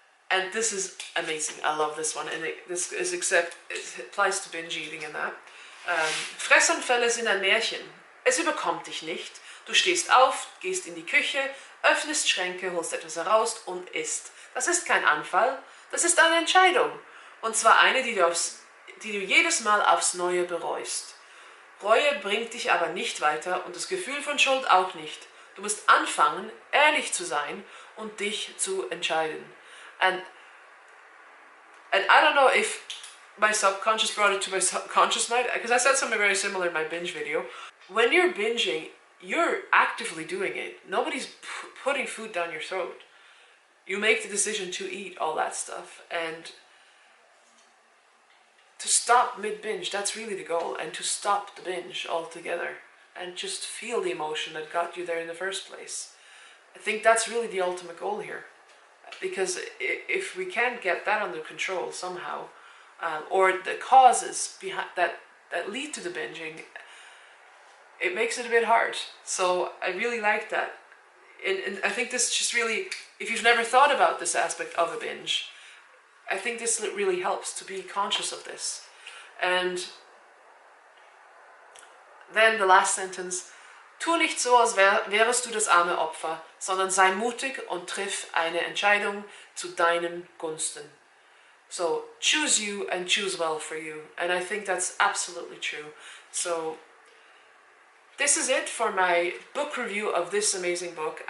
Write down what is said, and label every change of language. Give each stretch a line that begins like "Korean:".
English: And this is amazing. I love this one. And it applies to binge eating and that.
German: Fressanfälle sind ein Märchen. Es überkommt dich nicht. Du stehst auf, gehst in die Küche, öffnest Schränke, holst etwas heraus und isst. Das ist kein Anfall, das ist eine Entscheidung. Und zwar eine, die du jedes Mal aufs Neue bereust. Reue bringt dich aber nicht weiter und das Gefühl von Schuld auch nicht. Du musst anfangen, ehrlich zu sein und dich zu entscheiden.
English: And I don't know if my subconscious brought it to my subconscious mind, because I said something very similar in my binge video. When you're binging, you're actively doing it. Nobody's putting food down your throat. You make the decision to eat all that stuff, and to stop mid-binge, that's really the goal, and to stop the binge altogether and just feel the emotion that got you there in the first place. I think that's really the ultimate goal here. Because if we can't get that under control somehow, or the causes behind that lead to the binging, it makes it a bit hard. So I really like that. And I think this just really, if you've never thought about this aspect of a binge, I think this really helps to be conscious of this. And then the last sentence,
German: tu nicht so, als wärest du das arme Opfer, sondern sei mutig und triff eine Entscheidung zu deinen Gunsten.
English: So choose you and choose well for you. And I think that's absolutely true. So this is it for my book review of this amazing book.